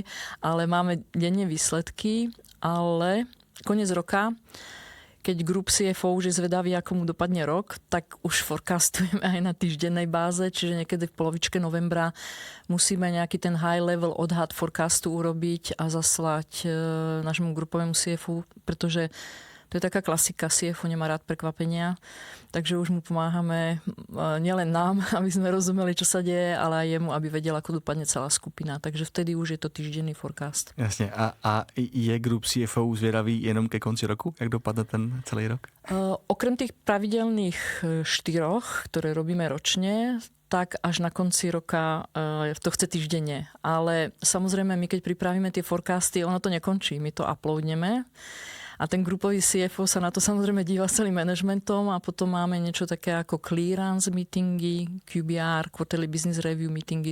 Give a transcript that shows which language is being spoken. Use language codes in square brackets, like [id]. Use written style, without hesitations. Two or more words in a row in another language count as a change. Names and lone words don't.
[sk] ale máme denne výsledky, ale koniec roka, keď Group CFO už je zvedavý, ako mu dopadne rok, tak už forecastujeme aj na týždennej báze, čiže niekedy v polovičke novembra musíme nejaký ten [en] high level [sk] odhad forecastu urobiť a zaslať nášmu grupovému CFO, pretože to je taká klasika, CFO nemá rád prekvapenia, takže už mu pomáhame nielen nám, aby sme rozumeli, čo sa deje, ale aj jemu, aby vedel, ako dopadne celá skupina. Takže vtedy už je to týždenný forecast. [cs] Jasně. A je Group CFO zvědavý jenom ke konci roku? Jak dopadne ten celý rok? [sk] Okrem tých pravidelných 4, ktoré robíme ročne, tak až na konci roka to chce týždenne. Ale samozrejme, my keď pripravíme tie forecasty, ono to nekončí. My to uploadneme. A ten grupový CFO sa na to samozrejme díva s celým managementom a potom máme niečo také ako [en] clearance meetingy, [sk] QBR, [en] quarterly business review meetingy.